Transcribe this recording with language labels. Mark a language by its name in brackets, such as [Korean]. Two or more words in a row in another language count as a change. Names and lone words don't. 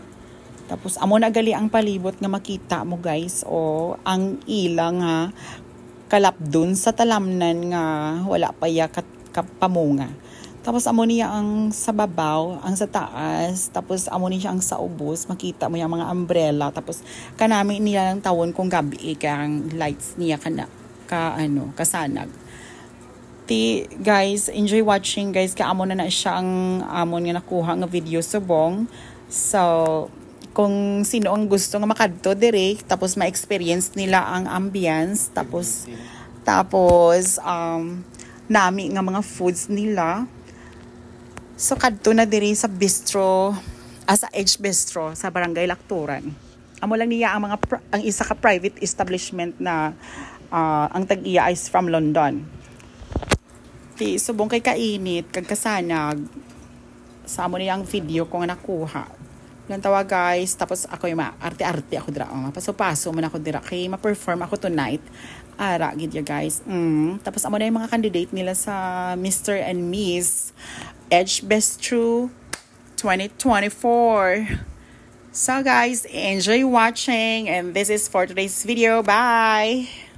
[Hiligaynon] Tapos amo na gali ang palibot nga makita mo guys, o ang ilang kalap dun sa talamnan nga wala pa ya pamunga. Tapos amo niya ang sa babaw, ang sa taas, tapos amo niya ang sa ubos, makita mo yung mga umbrella, tapos kanami niya lang tawon kung gabi kang lights niya kasanag. [English] Guys, enjoy watching guys, [Hiligaynon] kaamo na siya ang amon nga nakuha nga video subong. So kung sino ang gusto nga makadto dire, tapos ma-experience nila ang ambience, tapos nami nga mga foods nila, so kadto na dire sa bistro, sa H Bistro sa Barangay Lacturan. Amo lang niya ang ang isa ka private establishment na ang tag-iya [English] is from London. [Hiligaynon] Subong kay kainit kag kasanag sa amo niya ang video ko nga nakuha. Lantawa guys, tapos ako yung arte-arte ako dira, paso-paso man ako dira kay ma-perform ako tonight. Ara gid ya guys. Tapos amo na yung mga candidate nila sa Mr. and Miss H Bistro 2024. [English] So guys, enjoy watching, and this is for today's video. Bye.